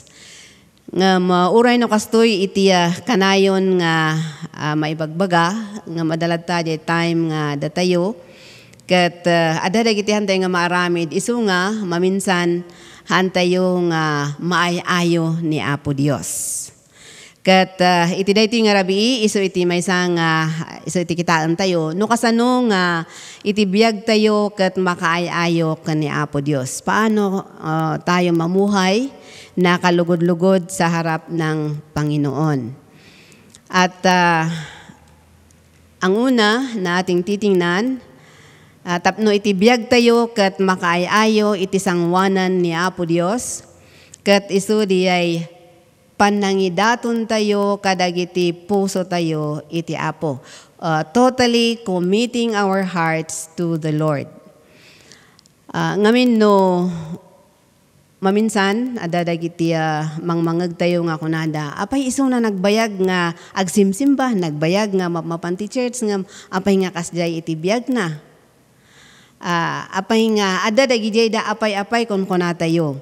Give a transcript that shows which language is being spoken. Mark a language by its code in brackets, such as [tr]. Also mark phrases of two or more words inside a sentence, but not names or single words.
[ilo] Nga mauray no kastoy iti kanayon nga maibagbaga nga madalad ta di time nga datayo ket adda dagiti hantay nga maaramid isu nga maminsan hantayo nga maayayo ni Apo Dios. Kat iti daytoy nga rabii iso iti maysa nga iso iti kitaan tayo no kasano nga iti biag tayo ket makaay-ayo ken ni Apo Dios. [tl] Paano tayo mamuhay na kalugod-lugod sa harap ng Panginoon? At ang una na ating titingnan, [ilo] tapno iti biag tayo ket makaay-ayo iti sangwanan ni Apo Dios ket isu diyay panangidaton tayo kadagiti puso tayo iti Apo. [en] Totally committing our hearts to the Lord. [ilo] Ngamin no, maminsan, adadagiti mangmangag tayo nga kunada, apay iso na nagbayag nga agsimsimba, nagbayag nga mapanti church, nga apay nga kasjay iti biyag na. Apay nga, adadagiti da apay-apay kon kunatayo.